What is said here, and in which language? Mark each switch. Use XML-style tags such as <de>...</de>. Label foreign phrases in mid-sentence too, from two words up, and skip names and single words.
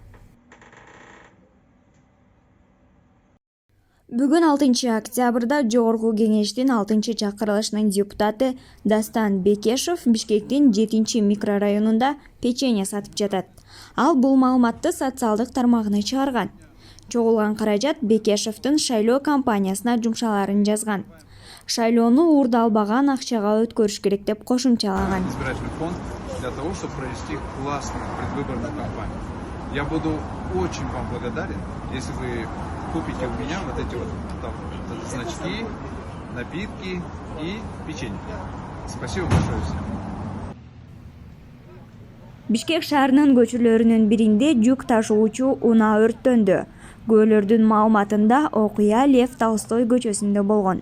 <ky>Бүгүн 6-октябрда Жогорку кеңештин 6-чакырылышынын депутаты Дастан Бекешев Бишкектин 7-микрорайонунда печенье сатып жатат. Ал бул маалыматты социалдык тармагына чыгарган. Чогулган каражат Бекешевдин шайлоо кампаниясына жумшаларын жазган. Шайлоону уурдалбаган акчага өткөрүш керек деп кошумчалаган.</ky> <ru>Избирательный фонд для того, чтобы провести классную предвыборную кампанию. Я буду очень вам благодарен, если вы купите у меня вот эти вот там, значки, напитки и печенье. Спасибо большое всем.</ru> <ky>Бишкек шаарынын көчөлөрүнүн биринде жүк ташуучу унаа өрттөндү. Күбөлөрдүн маалыматында окуя Лев Толстой көчөсүндө болгон.</ky>